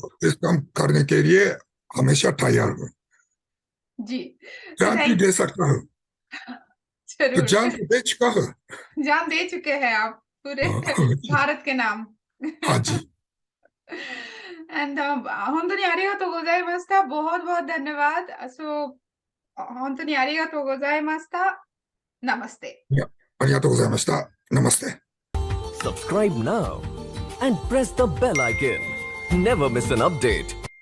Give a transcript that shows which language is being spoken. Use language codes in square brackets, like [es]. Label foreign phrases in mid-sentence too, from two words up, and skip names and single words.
[hi] इस काम करने के लिए हमेशा तैयार हूँ, जी। तो जान भी थैंक दे सकता हूँ, तो जरूर। जान तो दे चुका हूँ। जान दे चुके हैं आप पूरे जी भारत के नाम। हाँ जी। [ja] एंड 本当にありがとうございました。 [hi] बहुत बहुत धन्यवाद। [ja] सो 本当にありがとうございました。 [hi] नमस्ते। [ja] いや、ありがとうございました。Namaste. [en] Subscribe now and press the bell icon. Never miss an update.